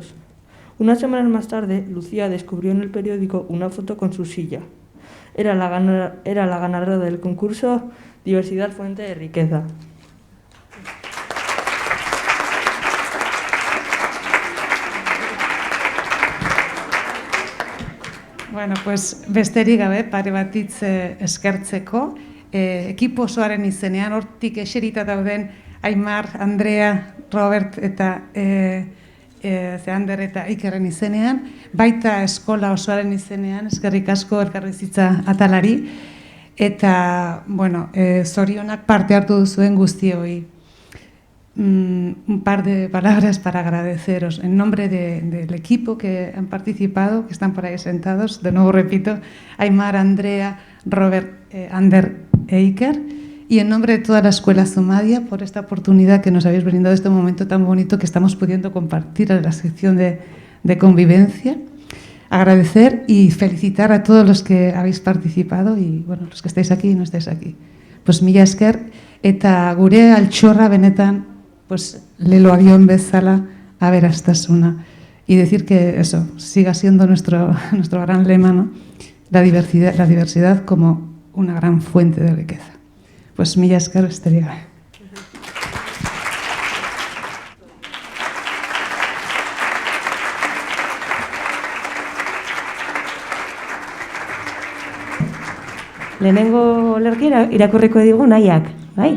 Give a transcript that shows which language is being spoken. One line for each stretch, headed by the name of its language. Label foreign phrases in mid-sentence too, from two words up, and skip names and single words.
Spanish: Unas semanas más tarde, Lucía descubrió en el periódico una foto con su silla. Era la ganadora del concurso Diversidad Fuente de Riqueza.
Basque: Bueno, pues besterik gabe, pare batitz eskertzeko, ekipo osoaren izenean, hortik eserita dauden Aimar, Andrea, Robert eta Ander eta Ikerren izenean, baita eskola osoaren izenean, eskerrik asko elkarrizitza atalari, eta, bueno, zorionak parte hartu duzuen guztioi.
Spanish: Un par de palabras para agradeceros en nombre del equipo que han participado, que están por ahí sentados. De nuevo repito, Aimar, Andrea, Robert, Ander e Iker, y en nombre de toda la Escuela Zumadia por esta oportunidad que nos habéis brindado, este momento tan bonito que estamos pudiendo compartir en la sección de convivencia. Agradecer y felicitar a todos los que habéis participado y, bueno, los que estáis aquí y no estáis aquí.
Basque: Pues mila esker eta gure altxorra benetan pues lelo avión bezala aberastasuna,
Spanish: y decir que eso siga siendo nuestro gran lema, ¿no? La diversidad como una gran fuente de riqueza.
Basque: Pues mila esker besterik gabe. Lehenengo olerkia irakurriko digu nahiak, bai?